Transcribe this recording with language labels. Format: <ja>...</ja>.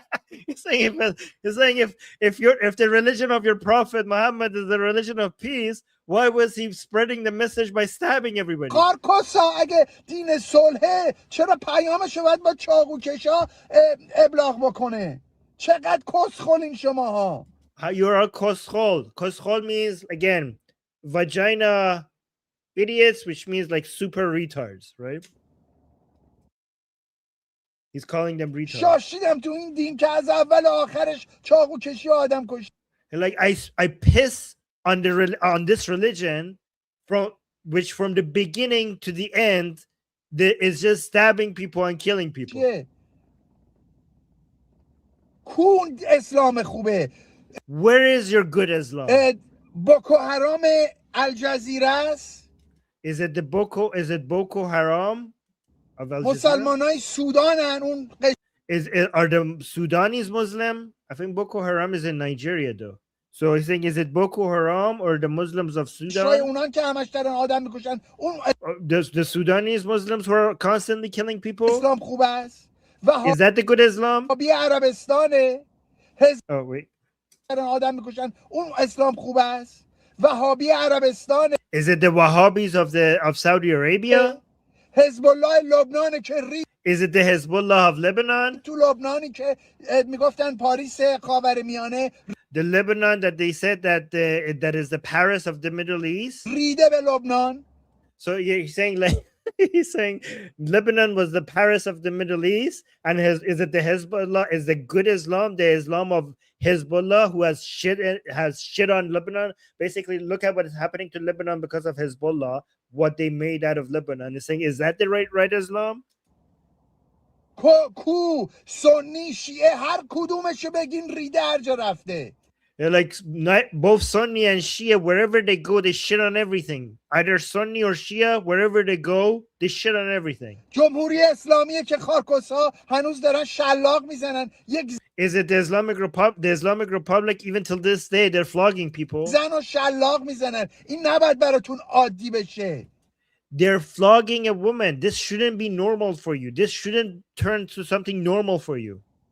<en>He's saying if the religion of your prophet Muhammad is the religion of peace, why was he spreading the message by stabbing everybody?</en> <fa>کارکوسا اگه دین صلحه چرا پیامش باید با چاقو کشا ابلاغ بکنه؟ چقدر کسخلین شماها؟</fa> <en>You're a koschol. Koschol means again vagina idiots, which means like super retards, right? He's calling them retards.</en> <fa>شاشیدم تو این دین که از اول آخرش چاقو کشی آدم کشی.</fa> <en>Like I piss on this religion from the beginning to the end is just stabbing people and killing people.</en> <fa>کون اسلام خوبه.</fa> <en>Where is your good Islam?</en> <fa>بوکو حرام الجزیره است.</fa> <en>Is it Boko Haram of Al Jazeera?</en> <fa>مسلمانای سودانن اون</fa> <en>are the Sudanese Muslim? I think Boko Haram is in Nigeria though. So he's saying, is it Boko Haram or the Muslims of Sudan?</en> <fa>اونان که همش دارن آدم میکشن.</fa> <en>The Sudanese Muslims who are constantly killing people?</en> <fa>اسلام خوب است.</fa> <en>Is that the good Islam?</en> <fa>وهابی عربستانه.</fa> <en>Oh wait.</en> <fa>آدم میکشن اون اسلام خوب است. وهابی عربستانه.</fa> <en>Is it the Wahhabis of Saudi Arabia?</en> <fa>حزب الله لبنان که</fa> <en>Is it the Hezbollah of Lebanon?</en> <fa>تو لبنانی که میگفتن پاریس خاورمیانه.</fa> <en>The Lebanon that they said that is the Paris of the Middle East.</en> <fa>ریده به لبنان.</fa> <en>So he's saying like he's saying Lebanon was the Paris of the Middle East, and is it the Hezbollah? Is the good Islam the Islam of Hezbollah who has shit on Lebanon? Basically, look at what is happening to Lebanon because of Hezbollah. What they made out of Lebanon. He's saying, is that the right Islam?</en> <fa>کو سنی شیعه هر کدومش بگین ریده هر جا رفته.</fa> <en>They're like both Sunni and Shia, wherever they go, they shit on everything. Either Sunni or Shia, wherever they go, they shit on everything.</en> <fa>جمهوری اسلامیه که خارکوسا هنوز دارن شلاق میزنن.</fa> <en>Is it the Islamic Republic even till this day they're flogging people?</en> <fa>زن و شلاق میزنن. این نباید براتون عادی بشه.</fa> <en>They're flogging a woman. This shouldn't be normal for you. This shouldn't turn to something normal for you.</en>